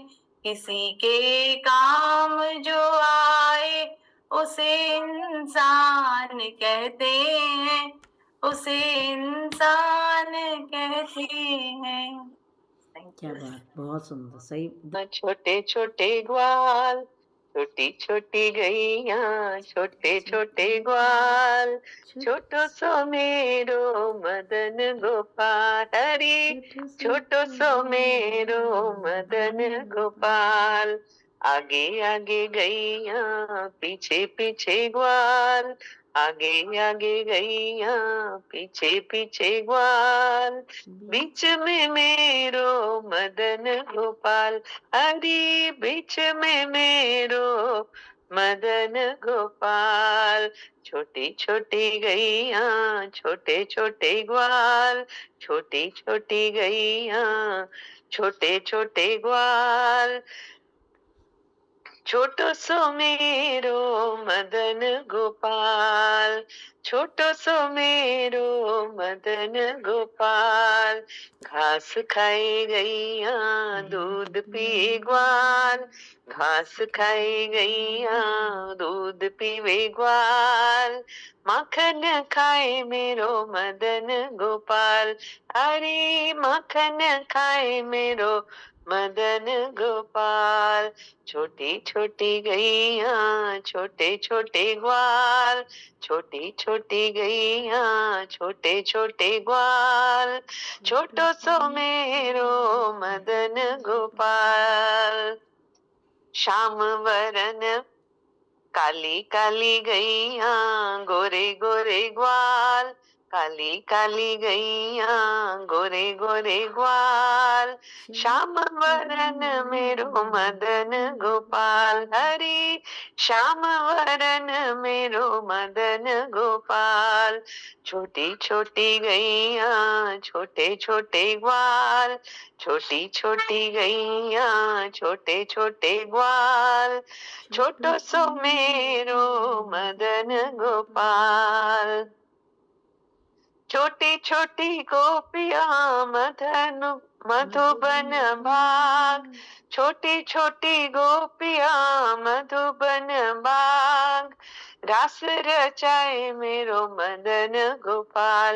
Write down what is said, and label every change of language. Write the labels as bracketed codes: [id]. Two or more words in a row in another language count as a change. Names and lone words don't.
[hi] किसी के काम जो आए उसे इंसान कहते हैं, उसे इंसान कहते हैं। क्या बात, बहुत सुंदर, सही। [bra] छोटे छोटे ग्वाल, छोटी छोटी गैया, छोटे छोटे ग्वाल, छोटो सो मेरो मदन गोपाल। हरी छोटो सो मेरो मदन गोपाल। आगे आगे गैया, पीछे पीछे ग्वाल, आगे आगे गैया, पीछे पीछे ग्वाल। बीच में मेरो मदन गोपाल। हरी बीच में मेरो मदन गोपाल। छोटी छोटी गैया, छोटे छोटे ग्वाल, छोटी छोटी गैया, छोटे छोटे ग्वाल। छोटो सो मेरो मदन गोपाल, छोटो सो मेरो मदन गोपाल। घास खाई गैया, दूध पी ग्वाल, घास खाई गैया, दूध पीवे ग्वाल। माखन खाए मेरो मदन गोपाल। हरी माखन खाए मेरो मदन गोपाल। छोटी छोटी गैया, छोटे छोटे ग्वाल, छोटी छोटी गैया, छोटे छोटे ग्वाल। छोटो सो मेरो मदन गोपाल। श्याम वरन काली काली गैया, गोरे गोरे ग्वाल, काली काली गैया गोरे गोरे ग्वाल, श्याम वरन मेरो मदन गोपाल। हरि श्याम वरन मेरो मदन गोपाल। छोटी छोटी गैया छोटे छोटे ग्वाल, छोटी छोटी गैया छोटे छोटे ग्वाल, छोटो सो मेरो मदन गोपाल। छोटी छोटी गोपिया मधुबन भाग, छोटी छोटी गोपिया मधुबन भाग, रास रचाए मेरो मदन गोपाल।